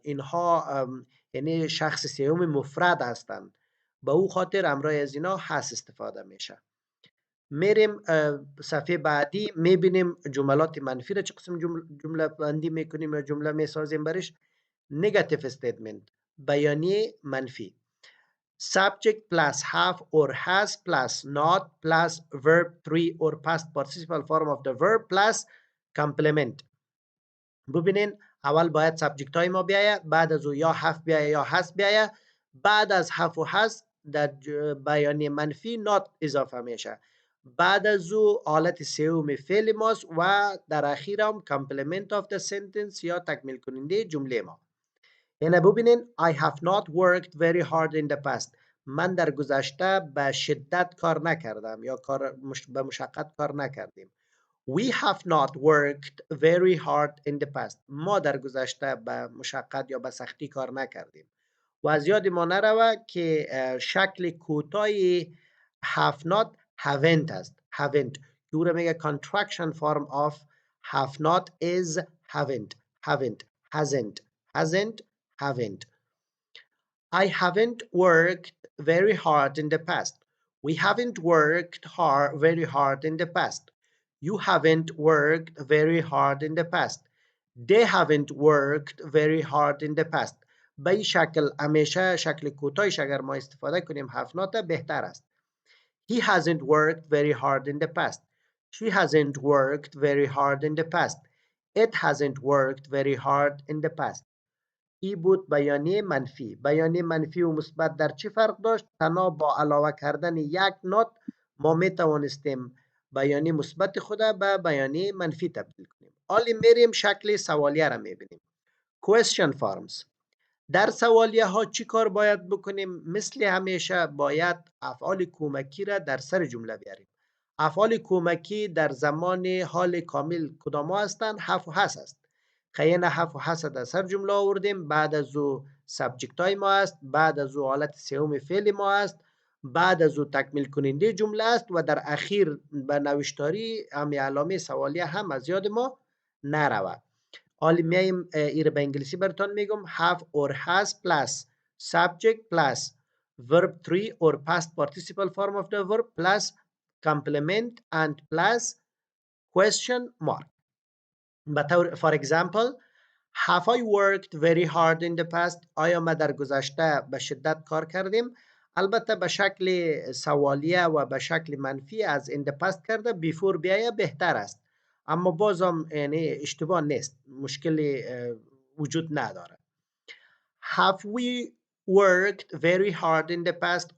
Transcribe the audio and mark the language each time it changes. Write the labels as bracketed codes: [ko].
[fa] اینها یعنی شخص سوم مفرد هستند. به او خاطر امرای از اینا هست استفاده میشه. میریم صفحه بعدی، میبینیم جملات منفی را چه قسم جمله بندی میکنیم یا جمله میسازیم برش. [en] negative statement، [fa] بیانیه منفی. [en] subject plus have or has plus not plus verb 3 or past participle form of the verb plus complement. [fa] ببینین اول باید سابجکت های ما بیایه، بعد از او یا have بیایه یا has بیایه، بعد از have و has در بیانیه منفی not اضافه میشه، بعد از او حالت سوم فعل ماست و در اخیر هم complement of the sentence یا تکمیل کننده جمله ما. یعنی ببینین [en] I have not worked very hard in the past. [fa] من در گذشته به شدت کار نکردم یا به مشقت کار نکردیم. [en] We have not worked very hard in the past. [fa] ما در گذشته به مشقت یا به سختی کار نکردیم. و از یاد ما نروه که شکل کوتاهی have not haven't است. [en] haven't [fa] که او را میگه [en] contraction form of have not is haven't. haven't hasn't hasn't haven't. I haven't worked very hard in the past. We haven't worked very hard in the past. You haven't worked very hard in the past. They haven't worked very hard in the past. [fa] به این شکل همیشه شکل کوتاهش اگر ما استفاده کنیم have not بهتر است. [en] He hasn't worked very hard in the past. She hasn't worked very hard in the past. It hasn't worked very hard in the past. [fa] ای بود بیانیه منفی. بیانیه منفی و مثبت در چی فرق داشت؟ تنها با علاوه کردن یک نوت ما می توانستیم بیانیه مثبت خود به بیانیه منفی تبدیل کنیم. حالا میریم شکل سوالیه را میبینیم. [en] question forms. [fa] در سوالیه ها چی کار باید بکنیم؟ مثل همیشه باید افعال کمکی را در سر جمله بیاریم. افعال کمکی در زمان حال کامل کدام هستند؟ have و has است. خیلی have و has در سر جمله آوردیم، بعد از او سابجکت های ما است، بعد از او حالت سوم فعل ما است، بعد از او تکمیل کننده جمله است و در اخیر به نوشتاری همی علامه سوالیه هم از یاد ما نروه. حالا میایم ایره به انگلیسی براتون میگم. [en] have or has plus subject plus verb 3 or past participle form of the verb plus complement and plus question mark. for example, have I worked very hard in the past? [fa] آیا ما در گذشته به شدت کار کردیم؟ البته به شکل سوالیه و به شکل منفی از [en] in the past [fa] کرده before بیایه بهتر است، اما بازم یعنی اشتباه نیست، مشکلی وجود نداره. [en] Have we worked very hard in the past?